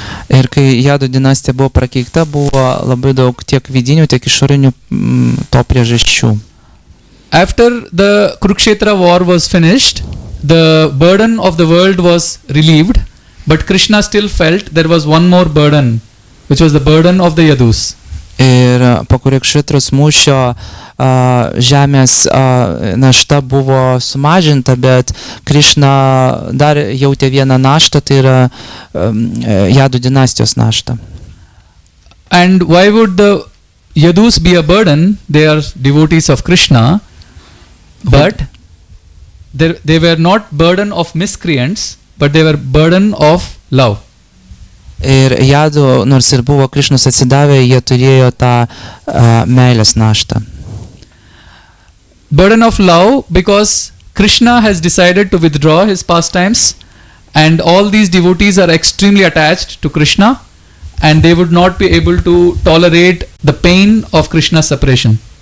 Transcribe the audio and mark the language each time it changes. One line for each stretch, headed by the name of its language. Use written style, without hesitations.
Lithuanian: Ir kai Jadų dinastija buvo prakeikta, buvo labai daug tiek vidinių, tiek išorinių to priežasčių.
English: After the Kurukshetra war was finished, the burden of the world was relieved, but Krishna still felt there was one more burden, which was the burden of the Yadus.
Lithuanian: Ir po Kurukshetros mūšio žemės našta buvo sumažinta, bet Krishna dar jautė vieną naštą, tai yra Jadų dinastijos naštą.
English: And why would the Yadus be a burden? They are devotees of Krishna, but they were not burden of miscreants, but they were burden of love.
Lithuanian: Ir Jadų, nors ir buvo Krišnos atsidavę, jie turėjo tą meilės naštą.
English: Burden of love, because Krishna has decided to withdraw his pastimes, and all these devotees are extremely attached to Krishna, and they would not be able to tolerate the pain of Krishna's separation.